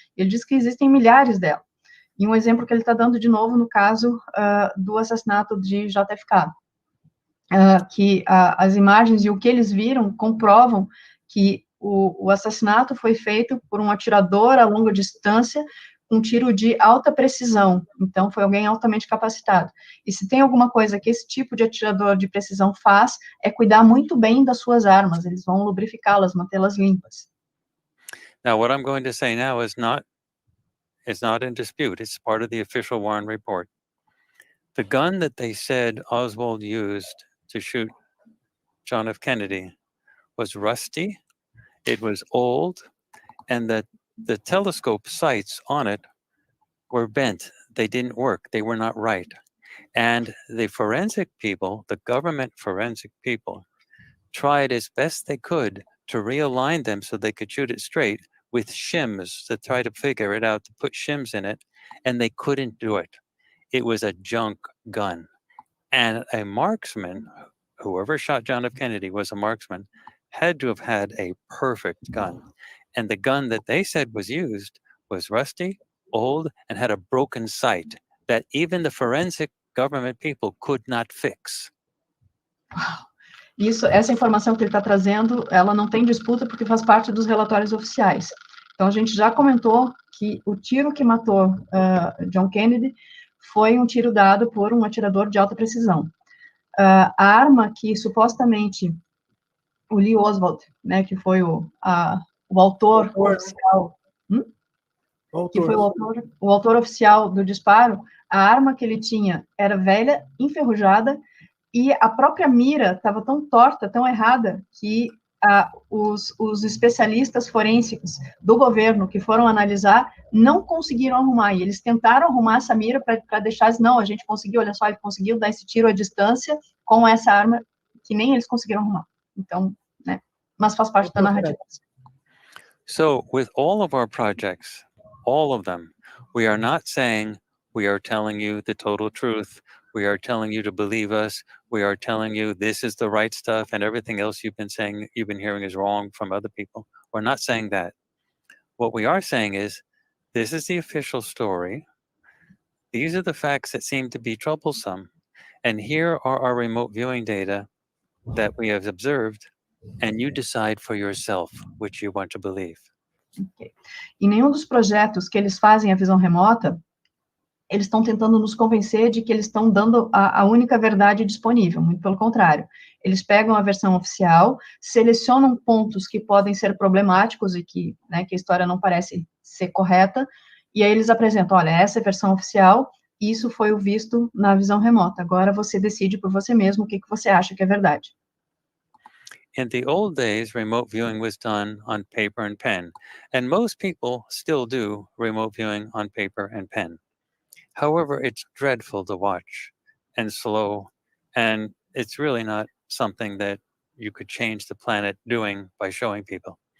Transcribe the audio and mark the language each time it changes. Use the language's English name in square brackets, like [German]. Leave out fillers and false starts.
[Portuguese] Ele diz que existem milhares delas. E um exemplo que ele está dando de novo no caso do assassinato de JFK, que as imagens e o que eles viram comprovam que o assassinato foi feito por um atirador a longa distância, com um tiro de alta precisão, então foi alguém altamente capacitado. E se tem alguma coisa que esse tipo de atirador de precisão faz, é cuidar muito bem das suas armas, eles vão lubrificá-las, mantê-las limpas. [English] Now, what I'm going to say now is not in dispute. It's part of the official Warren report. The gun that they said Oswald used to shoot John F. Kennedy was rusty, it was old, and the telescope sights on it were bent. They didn't work. They were not right. And the forensic people, the government forensic people, tried as best they could to realign them so they could shoot it straight with shims to try to figure it out, to put shims in it, and they couldn't do it. It was a junk gun. And a marksman, whoever shot John F. Kennedy was a marksman, had to have had a perfect gun. And the gun that they said was used was rusty, old, and had a broken sight that even the forensic government people could not fix. [Portuguese] Essa informação que ele está trazendo, ela não tem disputa porque faz parte dos relatórios oficiais. Então, a gente já comentou que o tiro que matou John Kennedy foi um tiro dado por um atirador de alta precisão. A arma que supostamente o Lee Oswald, né, que foi o autor oficial, que foi o autor oficial do disparo, a arma que ele tinha era velha, enferrujada, e a própria mira estava tão torta, tão errada, que os especialistas forensicos do governo que foram analisar não conseguiram arrumar, e eles tentaram arrumar essa mira para deixar, não, a gente conseguiu, olha só, ele conseguiu dar esse tiro à distância com essa arma que nem eles conseguiram arrumar. Então, né, mas faz parte da narrativa. [English] So, with all of our projects, all of them, we are not saying we are telling you the total truth, we are telling you to believe us, we are telling you this is the right stuff and everything else you've been hearing is wrong from other people. We're not saying that. What we are saying is, this is the official story, these are the facts that seem to be troublesome, and here are our remote viewing data that we have observed, and you decide for yourself which you want to believe. Okay. [Portuguese] Em nenhum dos projetos que eles fazem a visão remota, eles estão tentando nos convencer de que eles estão dando a única verdade disponível, muito pelo contrário. Eles pegam a versão oficial, selecionam pontos que podem ser problemáticos e que a história não parece ser correta, e aí eles apresentam, olha, essa é a versão oficial, isso foi o visto na visão remota, agora você decide por você mesmo o que você acha que é verdade. [English] In the old days, remote viewing was done on paper and pen, and most people still do remote viewing on paper and pen. However, it's dreadful to watch and slow, and it's really not something that you could change the planet doing by showing people.